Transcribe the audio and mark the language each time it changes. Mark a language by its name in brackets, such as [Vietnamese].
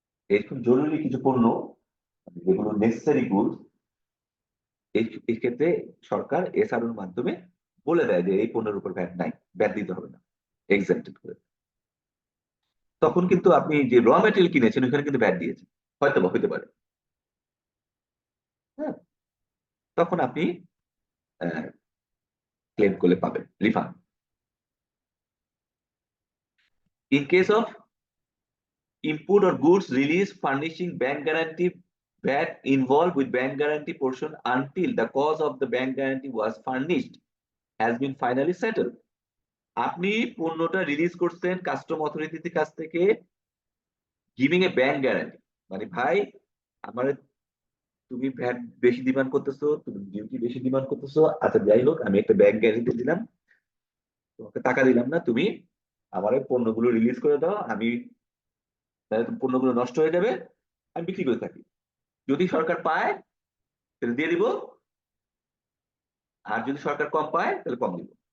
[Bangla] এরকম জরুরি কিছু পণ্য যেগুলো নেসেসারি গুডস, এই ক্ষেত্রে সরকার এসআরওর মাধ্যমে বলে দেয় যে এই পণ্যের উপর ভ্যাট নাই, ভ্যাট দিতে হবে না, এক্সেম্পটেড করে। তখন কিন্তু আপনি যে র ম্যাটেরিয়াল কিনেছেন ওখানে কিন্তু ভ্যাট দিয়েছেন, হয়তো বা হইতে পারে। হ্যাঁ, তখন আপনি ক্লেম করলে পাবেন refund. [English] In case of input or goods release furnishing bank guarantee, VAT involved with bank guarantee portion until the cause of the bank guarantee was furnished has been finally settled. [Bangla] আপনি পণ্যটা release করছেন custom অথরিটির কাছ থেকে [English] giving a bank guarantee, [Bangla] মানে ভাই আমার তুমি ভ্যাট বেশি ডিমান্ড করতেছো, তুমি ডিউটি বেশি ডিমান্ড করতেছো, আচ্ছা যাই হোক আমি একটা ব্যাংক গ্যারান্টি দিলাম, তোমাকে টাকা দিলাম না, তুমি আমার এই পণ্যগুলো রিলিজ করে দাও, আমি তাহলে পণ্যগুলো নষ্ট হয়ে যাবে, আমি বিক্রি করে থাকি, যদি সরকার পায় তাহলে দিয়ে দিব, আর যদি সরকার কম পায় তাহলে কম দিব।